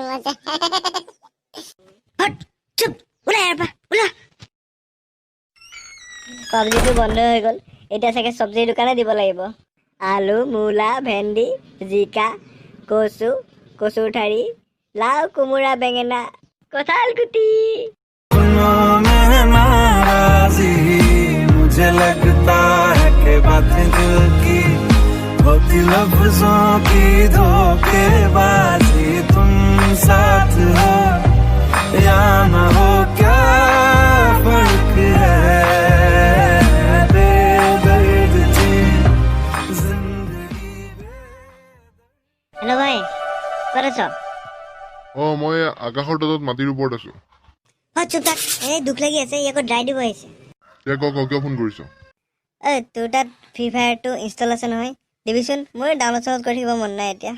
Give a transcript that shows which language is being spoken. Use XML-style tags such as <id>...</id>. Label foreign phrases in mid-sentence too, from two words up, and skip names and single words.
<as>চুপ ওলা ইয়াৰ পৰা ওলা পাবজিটো বন্ধ হৈ গ'ল এতিয়া চাগে চব্জিৰ দোকানে দিব লাগিব আলু মূলা ভেন্দি জিকা কচুৰ ঠাৰি লাও কোমোৰা বেঙেনা কঁঠাল গুটি</as> <hi>मुझे लगता है कि बातें दिल की होती लफ्जों की धोखेबाजी तुम साथ हो या ना हो क्या फर्क है बेदर्द जी जिंदगी</hi> <as>হেল্ল' ভাই ক'ত আছ মই আকাশৰ তলত মাটিৰ ওপৰত আছো চুপ থাক এই দুখ লাগি আছে ই আকৌ ড্ৰাই দিব আহিছে কিয় ফোন কৰিছ তোৰ তাত ফ্ৰী ফায়াৰটো ইনষ্টল আছে নহয় দিবিচোন মোৰ ডাউনলোড চাউনলোড কৰি থাকিব মন নাই এতিয়া</as>